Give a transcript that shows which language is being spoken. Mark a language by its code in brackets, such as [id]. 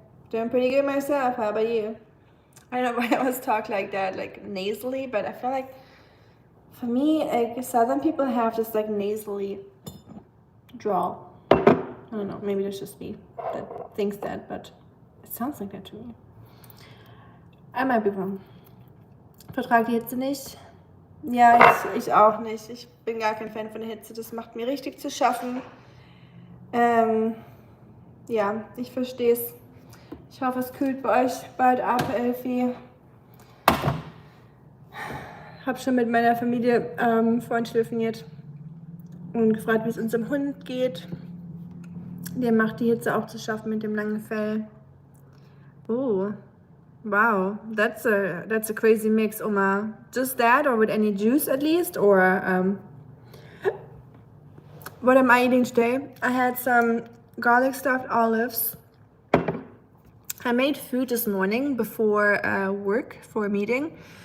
[en] Doing pretty good myself. How about you? I don't know why I always talk like that, like nasally, but I feel like for me, like Southern people have this like nasally drawl. I don't know, maybe that's just me that thinks that, but it sounds like that to me. I might be wrong. [de] Vertrag die Hitze nicht. Ja, ich auch nicht. Ich bin gar kein Fan von der Hitze. Das macht mir richtig zu schaffen. Ja, ich verstehe es. Ich hoffe, es kühlt bei euch bald ab, Elfie. Hab schon mit meiner Familie vorhin telefoniert und gefragt, wie es unserem Hund geht. Der macht die Hitze auch zu schaffen mit dem langen Fell. [en] Oh, wow, that's a crazy mix, Oma. Just that, or with any juice at least, or what am I eating today? I had some garlic stuffed olives. I made food this morning before work for a meeting.